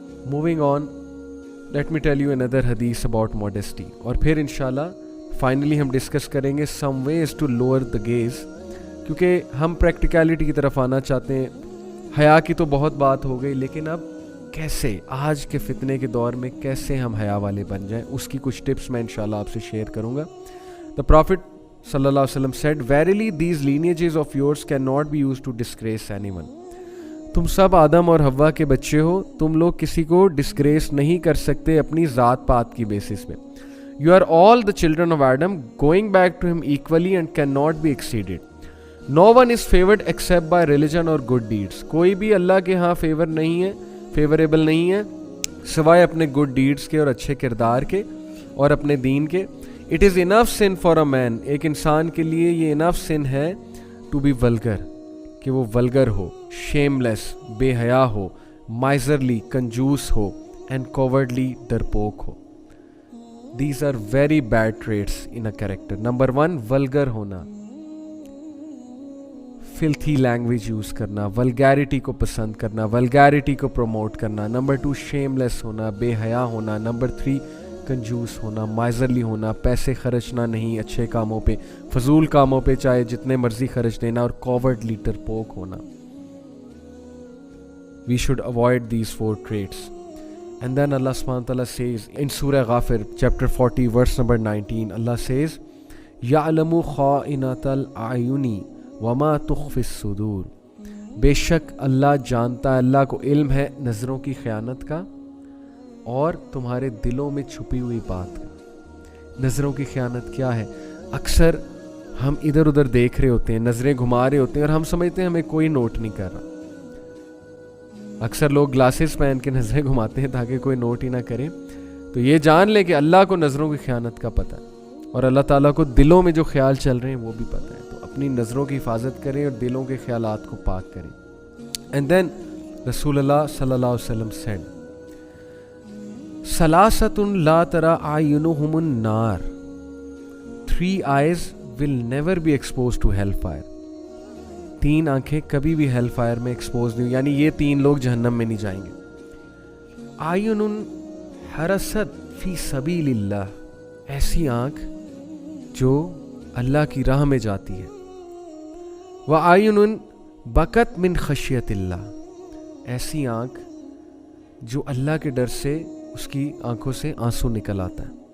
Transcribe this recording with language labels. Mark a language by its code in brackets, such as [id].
[en] moving on, let me tell you another حدیث about modesty, [ur] اور پھر انشاءاللہ فائنلی ہم ڈسکس کریں گے سم ways to lower the gaze, کیونکہ ہم پریکٹیکلٹی کی طرف آنا چاہتے ہیں. حیا کی تو بہت بات ہو گئی، لیکن اب کیسے آج کے فتنے کے دور میں کیسے ہم حیا والے بن جائیں، اس کی کچھ ٹپس میں انشاءاللہ آپ سے شیئر کروں گا. [en] The prophet صلی اللہ علیہ وسلم said, verily these lineages of yours cannot be used to disgrace anyone. [ur] تم سب آدم اور حوا کے بچے ہو، تم لوگ کسی کو ڈسگریس نہیں کر سکتے اپنی ذات پات کی بیسس پہ. [en] You are all the children of Adam, going back to him equally and cannot be exceeded. No one is favored except by religion or good deeds. [ur] کوئی بھی اللہ کے ہاں فیور نہیں ہے، فیوریبل نہیں ہے سوائے اپنے گڈ ڈیڈز کے اور اچھے کردار کے اور اپنے دین کے. [en] It is enough sin for a man. [ur] ایک انسان کے لیے یہ [en] enough sin [ur] ہے [en] to be vulgar، [ur] کہ وہ vulgar ہو، [en] shameless [ur] بے حیا ہو، [en] miserly [ur] کنجوس ہو، [en] and cowardly [ur] ڈرپوک ہو. [en] These are very bad traits in a character. Number 1, vulgar [ur] ہونا، [en] filthy language use کرنا، vulgarity [ur] کو پسند کرنا، [en] vulgarity [ur] کو promote کرنا. [en] Number 2, shameless [ur] ہونا، بے حیا ہونا. [en] Number 3, [ur] کنجوس ہونا، [en] miserly [ur] ہونا، پیسے خرچنا نہیں اچھے کاموں پہ، فضول کاموں پہ چاہے جتنے مرضی خرچ دینا. اور cowardly ڈرپوک ہونا. [en] We should avoid these 4 traits. And then Allah subhanahu wa ta'ala says in Surah Ghafir chapter 40 verse number 19, Allah says, [ar] يَعْلَمُ خَائِنَةَ الْأَعْيُنِ وَمَا تُخْفِي الصُّدُورِ. [ur] بے شک اللہ جانتا ہے، اللہ کو علم ہے نظروں کی خیانت کا اور تمہارے دلوں میں چھپی ہوئی بات کا. نظروں کی خیانت کیا ہے؟ اکثر ہم ادھر ادھر دیکھ رہے ہوتے ہیں، نظریں گھما رہے ہوتے ہیں اور ہم سمجھتے ہیں ہمیں کوئی نوٹ نہیں کر رہا. اکثر لوگ گلاسز پہن کے نظریں گھماتے ہیں تاکہ کوئی نوٹ ہی نہ کرے. تو یہ جان لیں کہ اللہ کو نظروں کی خیانت کا پتہ ہے اور اللہ تعالیٰ کو دلوں میں جو خیال چل رہے ہیں وہ بھی پتہ ہے. تو اپنی نظروں کی حفاظت کریں اور دلوں کے خیالات کو پاک کریں. [en] and then رسول اللہ صلی اللہ علیہ وسلم said, [ar] ثلاثۃ لا تری اعینہم النار. [en] 3 eyes will never be exposed to hell fire. [ur] 3 آنکھیں کبھی بھی ہیل فائر میں ایکسپوز نہیں، یعنی یہ 3 لوگ جہنم میں نہیں جائیں گے. [ar] اعین حرست فی سبیل اللہ، [ur] ایسی آنکھ جو اللہ کی راہ میں جاتی ہے. [ar] وَاعین بکت من خشیت اللہ، [ur] ایسی آنکھ جو اللہ کے ڈر سے اس کی آنکھوں سے آنسو نکل آتا ہے.